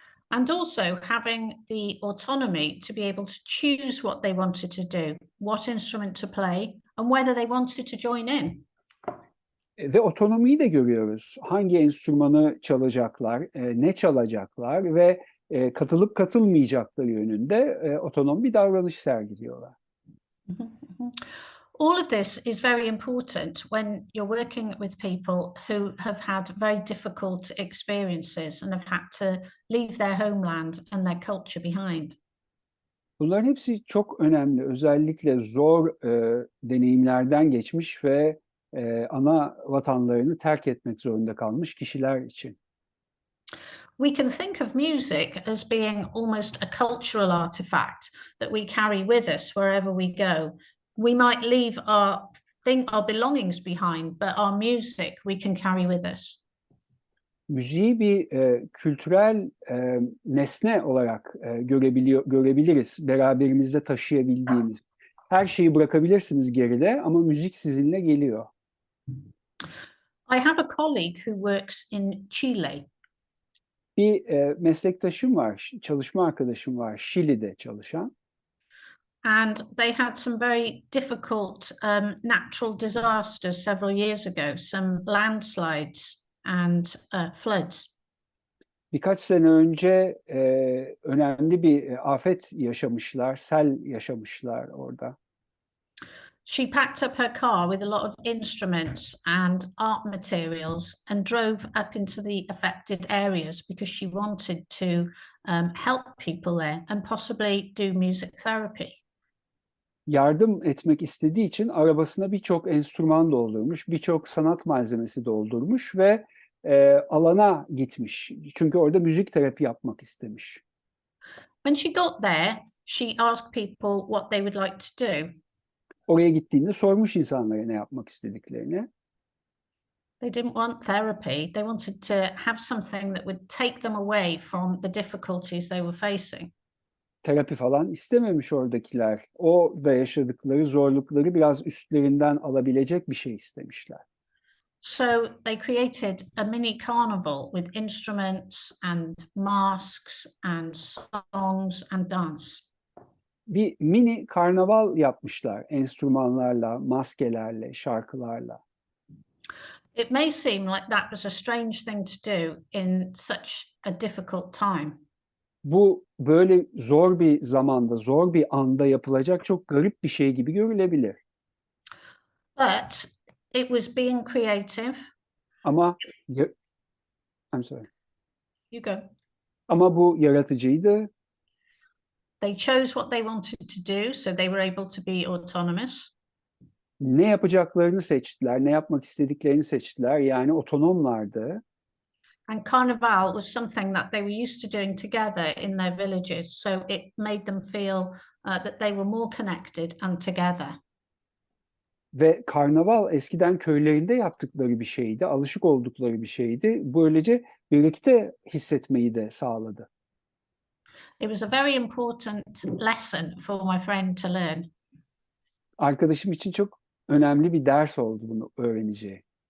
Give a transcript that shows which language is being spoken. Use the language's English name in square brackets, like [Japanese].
[English] And also having the autonomy to be able to choose what they wanted to do, what instrument to play, and whether they wanted to join in. [Turkish] Ve otonomiyi de görüyoruz. Hangi enstrümanı çalacaklar, ne çalacaklar ve katılıp katılmayacakları yönünde otonom bir davranış sergiliyorlar. [English] All of this is very important when you're working with people who have had very difficult experiences and have had to leave their homeland and their culture behind. [Turkish] Bunların hepsi çok önemli. Özellikle zor deneyimlerden geçmiş ve ana vatanlarını terk etmek zorunda kalmış kişiler için. [English] We can think of music as being almost a cultural artifact that we carry with us wherever we go. We might leave our belongings behind, but our music we can carry with us. [Turkish] Müziği bir kültürel nesne olarak görebiliriz, beraberimizde taşıyabildiğimiz. Her şeyi bırakabilirsiniz geride ama müzik sizinle geliyor. [English] I have a colleague who works in Chile. [Turkish] Bir meslektaşım var, çalışma arkadaşım var, Şili'de çalışan. [English] And they had some very difficult natural disasters several years ago, some landslides and floods. [Turkish] Birkaç sene önce önemli bir afet yaşamışlar, sel yaşamışlar orada. [English] She packed up her car with a lot of instruments and art materials and drove up into the affected areas because she wanted to help people there and possibly do music therapy. [Turkish] Yardım etmek istediği için arabasına birçok enstrüman doldurmuş, birçok sanat malzemesi doldurmuş ve alana gitmiş. Çünkü orada müzik terapi yapmak istemiş. [English] When she got there, she asked people what they would like to do. [Turkish] Oraya gittiğinde sormuş insanlara ne yapmak istediklerini. [English] They didn't want therapy. They wanted to have something that would take them away from the difficulties they were facing. [Turkish] Terapi falan istememiş oradakiler. Orada yaşadıkları zorlukları biraz üstlerinden alabilecek bir şey istemişler. [English] So they created a mini carnival with instruments and masks and songs and dance. [Turkish] Bir mini karnaval yapmışlar enstrümanlarla, maskelerle, şarkılarla. [English] It may seem like that was a strange thing to do in such a difficult time. [Turkish] Bu böyle zor bir zamanda, zor bir anda yapılacak çok garip bir şey gibi görülebilir. [English] But it was being creative. [Turkish] Ama [English] I'm sorry. You go. [Turkish] Ama bu yaratıcıydı. [English] They chose what they wanted to do, so they were able to be autonomous. [Turkish] Ne yapacaklarını seçtiler, ne yapmak istediklerini seçtiler. Yani otonomlardı. [English] And Carnival was something that they were used to doing together in their villages, so it made them feel that they were more connected and together. [Turkish] Ve karnaval eskiden köylerinde yaptıkları bir şeydi, alışık oldukları bir şeydi. Böylece birlikte hissetmeyi de sağladı. [English] It was a very important lesson for my friend to learn. [Turkish] Arkadaşım için çok önemli bir ders oldu bunu öğreneceği.